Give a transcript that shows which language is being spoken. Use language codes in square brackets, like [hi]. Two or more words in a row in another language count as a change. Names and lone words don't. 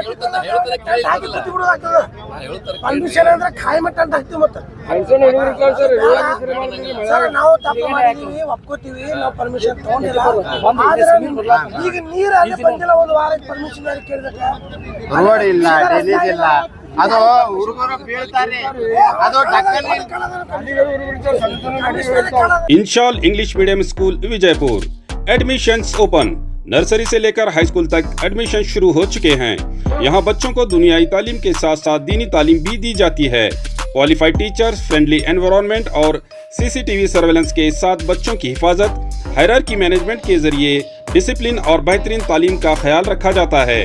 [kn] ಪರ್ಮಿಷನ್ ಅಂದ್ರೆ ಕಾಯಿ ಮಟ್ಟ ಅಂತ ಹಾಕ್ತಿವಿ ಮತ್ತೆ ಸರ್ ನಾವು ತಪ್ಪು ಮಾಡಿದೀವಿ ಒಪ್ಕೋತೀವಿ ನಾವು ಪರ್ಮಿಷನ್ ತಗೊಂಡಿಲ್ಲ ಈಗ ನೀರು ಅಲ್ಲಿ ಬಂದಿಲ್ಲ ಒಂದು ವಾರ ಪರ್ಮಿಷನ್ ಯಾರು ಕೇಳಿದಕ್ಕೆ ರೋಡ್ ಇಲ್ಲ ಡೆಲೀಸ್ ಇಲ್ಲ ಅದು ಹುಡುಗರು ಬೀಳ್ತಾರೆ ಅದು [hi] इंशाल इंग्लिश मीडियम स्कूल विजयपुर [en] admissions open [hi] नर्सरी से लेकर हाई स्कूल तक एडमिशन शुरू हो चुके हैं। यहाँ बच्चों को दुनियाई तालीम के साथ साथ दीनी तालीम भी दी जाती है। [en] qualified teachers, friendly environment [hi] और [en] CCTV surveillance [hi] के साथ बच्चों की हिफाजत, [en] hierarchy management [hi] के जरिए डिसिप्लिन और बेहतरीन तालीम का ख्याल रखा जाता है।